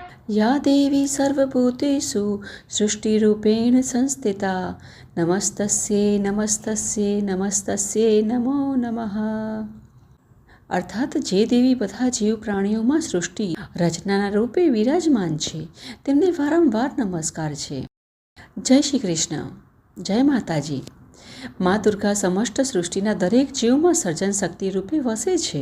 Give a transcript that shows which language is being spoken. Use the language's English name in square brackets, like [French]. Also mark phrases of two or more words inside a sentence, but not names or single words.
[Sanskrit] या देवी सर्वभूतेषु सृष्टिरूपेण संस्थिता नमस्तस्यै नमस्तस्यै नमस्तस्यै नमो नमः। [Gujarati] અર્થાત જે દેવી બધા જીવ પ્રાણીઓમાં સૃષ્ટિ રચનાના રૂપે વિરાજમાન છે તેમને વારંવાર નમસ્કાર છે। જય શ્રી કૃષ્ણ, જય માતાજી। મા દુર્ગા સમસ્ત સૃષ્ટિના દરેક જીવમાં સર્જન શક્તિ રૂપે વસે છે।